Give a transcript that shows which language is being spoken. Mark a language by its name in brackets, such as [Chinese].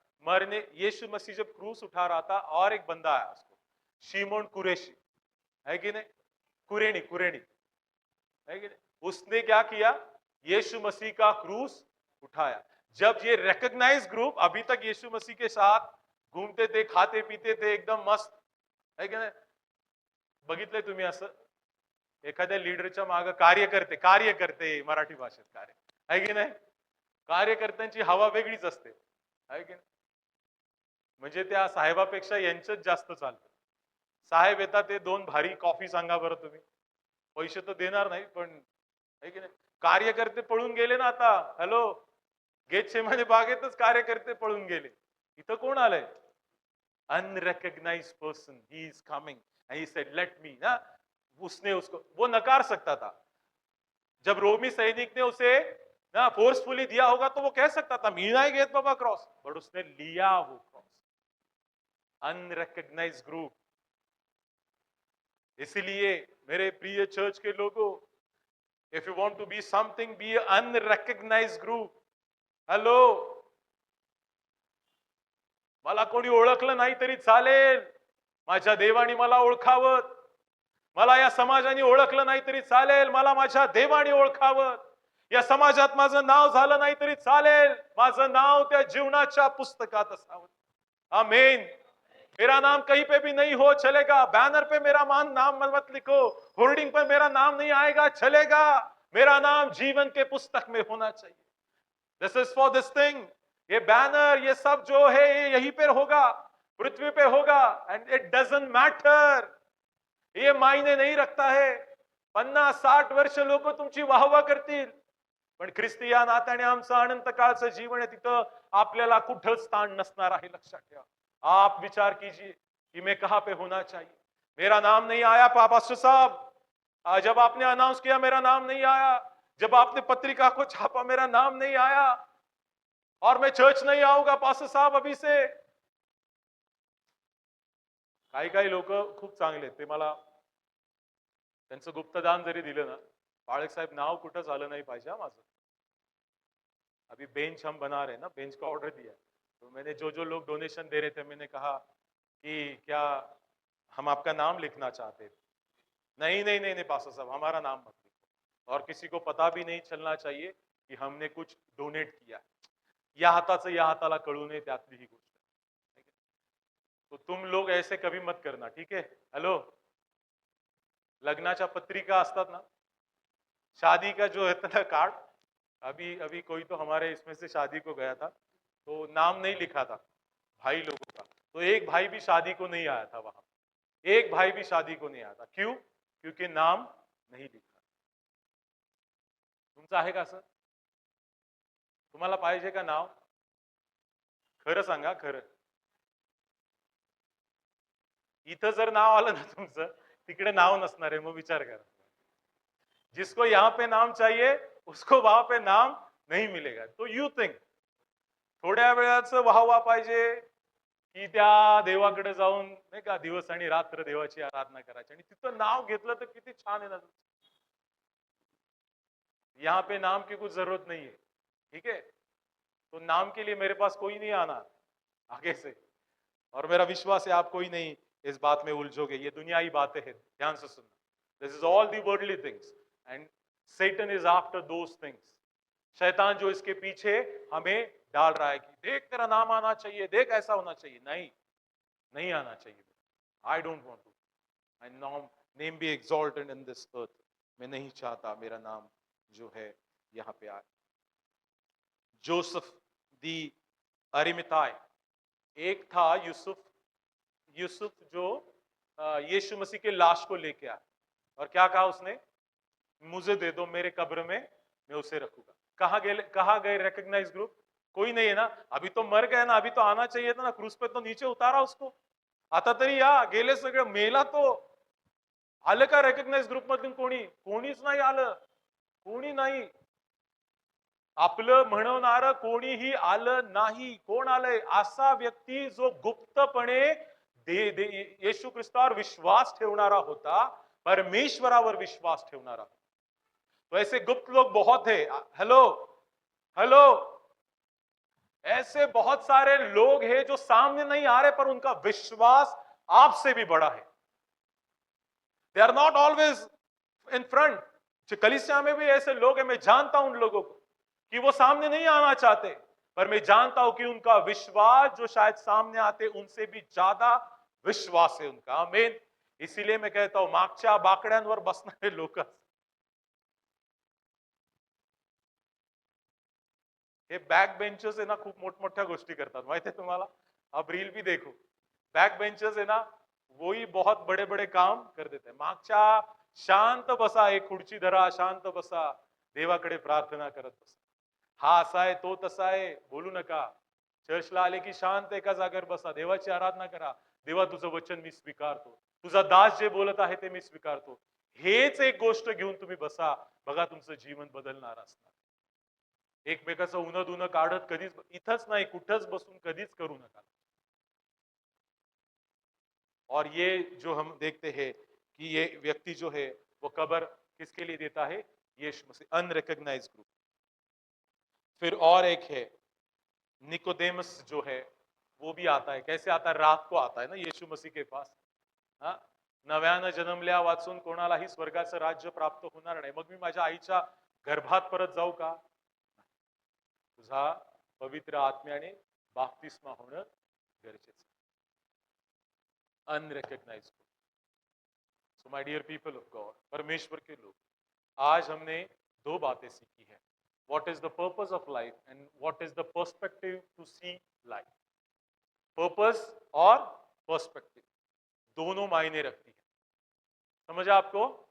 [Hindi] मरने, यीशु मसीह जब क्रूस उठा रहा था, और एक बंदा आया उसको, शिमोन कुरेशी, है कि नहीं? कुरेनी, कुरेनी, है कि नहीं? उसने क्या किया? यीशु मसीह का क्रूस उठाया। जब ये रिकग्नाइज ग्रुप अभी तक यीशु मसीह के साथ घूमते थे, खाते पीते थे, एकदम मस्त, है की नाही? [Marathi] बघितलंय तुम्ही असं एखाद्या लीडरच्या मागे कार्यकर्ते मराठी भाषेत कार्य, आहे की नाही? कार्यकर्त्यांची हवा वेगळीच असते, आहे की नाही? म्हणजे त्या साहेबापेक्षा यांचंच जास्त चालतं. साहेब येतात, ते दोन भारी कॉफी सांगा बरं तुम्ही, पैसे तर देणार नाही, पण आहे की नाही? कार्यकर्ते पळून गेले ना आता. हॅलो, गेटसेमाने बागेतच कार्यकर्ते पळून गेले. इथं कोण आलंय? [English] Unrecognised person, he is coming and he said let me ना। [Hindi] उसने उसको, वो नकार सकता था। जब रोमी सैनिक ने उसे ना फोर्सफुली दिया होगा तो वो कह सकता था [Marathi] मीना ही घेत बाबा क्रॉस, [Hindi] बट उसने लिया वो क्रॉस। [English] Unrecognised group. [Hindi] इसलिए मेरे प्रिय चर्च के लोगों, [English] If you want to be something, be unrecognised group. [Marathi] Hello, मला कोणी ओळखलं नाही तरी चालेल, माझ्या देवाने मला ओळखावं। मला या समाजाने ओळखलं नाही तरी चालेल, मला माझ्या देवाने ओळखावं। या समाजात माझं नाव झालं नाही तरी चालेल, माझं नाव त्या जीवनाच्या पुस्तकात असावं। आमीन। [Hindi] मेरा नाम कहीं पे भी नहीं हो चलेगा, बैनर पे मेरा नाम मत लिखो, होर्डिंग पर मेरा नाम नहीं आएगा चलेगा, मेरा नाम जीवन के पुस्तक में होना चाहिए। [English] This is for this thing. [Hindi] ये बैनर, ये सब जो है, ये यहीं पर होगा, पृथ्वी पे होगा, [English] And it doesn't matter. [Hindi] ये मायने नहीं रखता है। [Marathi] 50-60 वर्ष लोक तुमची वाहवा करतील, पण ख्रिस्ती या नात्याने आमचं अनंत काळचं जीवन आहे, तिथं आपल्याला कुठंच स्थान नसणार आहे, लक्षात ठेवा। [Hindi] आप विचार कीजिए कि मैं कहां पे होना चाहिए। मेरा नाम नहीं आया पास्टर साहब, जब आपने अनाउंस किया मेरा नाम नहीं आया, जब आपने पत्रिका को छापा मेरा नाम नहीं आया, और मैं चर्च नहीं आऊंगा पास्टर साहब अभी से। [Marathi] काही काही लोक खूप चांगले आहेत, ते मला त्यांचं गुप्तदान जरी दिलं ना, बाळक साहेब नाव कुठं झालं नाही पाहिजे माझं। [Hindi] अभी बेंच हम बना रहे हैं ना, बेंच का ऑर्डर दिया, तो मैंने जो जो लोग डोनेशन दे रहे थे, मैंने कहा कि क्या हम आपका नाम लिखना चाहते थे। नहीं नहीं नहीं नहीं पास्टर साहब, हमारा नाम मत लिखो, और किसी को पता भी नहीं चलना चाहिए कि हमने कुछ डोनेट किया। [Marathi] या हाताचं या हाताला कळू नये, त्यातली ही गोष्ट। [Hindi] तो तुम लोग ऐसे कभी मत करना, ठीक है? हेलो, [Marathi] लग्नाच्या पत्रिका असतात ना, [Hindi] शादी का जो है ना कार्ड, अभी अभी कोई तो हमारे इसमें से शादी को गया था, तो नाम नहीं लिखा था भाई लोगों का, तो एक भाई भी शादी को नहीं आया था वहां, एक भाई भी शादी को नहीं आया था। क्यों? क्योंकि नाम नहीं लिखा। [Marathi] तुमचं आहे का असं? तुम्हाला पाहिजे का नाव? खरं सांगा, खरं। इथं जर नाव आलं ना तुमचं, तिकडे नाव नसणार आहे, मग विचार करा। [Hindi] जिसको यहाँ पे नाम चाहिए उसको वहां पे नाम नहीं मिलेगा। [Marathi] तो [English] you think [Marathi] थोड्या वेळाचं वाहवा पाहिजे की त्या देवाकडे जाऊन नाही का दिवस आणि रात्र देवाची आराधना करायची, आणि तिथं नाव घेतलं तर किती छान आहे ना। [Hindi] यहाँ पे नाम की कुछ जरूरत नहीं है, ठीक है? तो नाम के लिए मेरे पास कोई नहीं आना आगे से, और मेरा विश्वास है आप कोई नहीं इस बात में उलझोगे। ये दुनियाई बातें हैं, ध्यान से सुनना। [English] This is all the worldly things and Satan is after those things। [Hindi] शैतान जो इसके पीछे हमें डाल रहा है कि देख तेरा नाम आना चाहिए, देख ऐसा होना चाहिए। नहीं, नहीं आना चाहिए। [English] I don't want to my name be exalted in this earth. [Hindi] मैं नहीं चाहता मेरा नाम जो है यहाँ पे आए। जोसेफ दी अरिमथाई, एक था यूसुफ, यूसुफ जो यीशु मसीह के लाश को लेके आया, और क्या कहा उसने? मुझे दे दो, मेरे कब्र में मैं उसे रखूंगा। कहाँ गए रिकॉग्नाइज ग्रुप? कोई नहीं है ना, अभी तो मर गया ना, अभी तो आना चाहिए था ना, क्रूज पे तो नीचे उतारा उसको, [Marathi] आता तरी या गेले सगळे मेला तो आलं का रेकग्नाइज ग्रुप मधून? कोणीच नाही आलं, कोणी नाही, आपलं म्हणवणारं कोणीही आलं नाही. कोण आलंय? असा व्यक्ती जो गुप्तपणे येशू ख्रिस्तावर विश्वास ठेवणारा होता, परमेश्वरावर विश्वास ठेवणारा. [Hindi] तो ऐसे गुप्त लोग बहुत है. हेलो हेलो, ऐसे बहुत सारे लोग हैं जो सामने नहीं आ रहे पर उनका विश्वास आपसे भी बड़ा है. [English] They are not always in front. [Hindi] कलीसिया में भी ऐसे लोग हैं, मैं जानता हूं उन लोगों को कि वो सामने नहीं आना चाहते, पर मैं जानता हूं कि उनका विश्वास जो शायद सामने आते उनसे भी ज्यादा विश्वास है उनका. आमीन. इसीलिए मैं कहता हूं [Marathi] मागच्या बाकड्यांवर बसणारे लोक हे बॅक बेंचर्स आहे ना, खूप मोठमोठ्या गोष्टी करतात माहिती आहे तुम्हाला. [Hindi] आप रील भी देखो, बैक बेंचर्स है ना, वही बहुत बड़े बड़े काम कर देते हैं. [Marathi] मागच्या शांत बसा, एक खुर्ची धरा, शांत बसा, देवाकडे प्रार्थना करत बसा. हा असा आहे, तो तसा आहे बोलू नका. चर्चला आले की शांत एका जागेवर बसा, देवाची आराधना करा. देवा तुझं वचन मी स्वीकारतो, तुझा दास जे बोलत आहे ते मी स्वीकारतो. हेच एक गोष्ट घेऊन तुम्ही बसा, बघा तुमचं जीवन बदलणार असणार. एकमेकाचं उन्ह दुनं काढत कधीच इथंच नाही, कुठंच बसून कधीच करू नका. [Hindi] और ये जो हम देखते हैं कि ये व्यक्ति जो है वो कब्र किसके लिए देता है? यीशु मसीह. Unrecognised group. फिर और एक है निकोदेमस जो है, वो भी आता है. कैसे आता है? रात को आता है ना यीशु मसीह के पास. हा, नव्यानं जन्मल्या वाचून कोणालाही स्वर्गाचं राज्य प्राप्त होणार नाही. मग मी माझ्या आईच्या गर्भात परत जाऊ का? तुझा पवित्र आत्म्याने बाप्तिस्मा होणं गरजेचं. [English] Unrecognised. So my dear people of God, [Hindi] परमेश्वर के लोग, आज हमने दो बातें सीखी है. [English] What is the purpose of life and what is the perspective to see life. [Hindi] Purpose और पर्सपेक्टिव दोनों मायने रखती है. समझा आपको?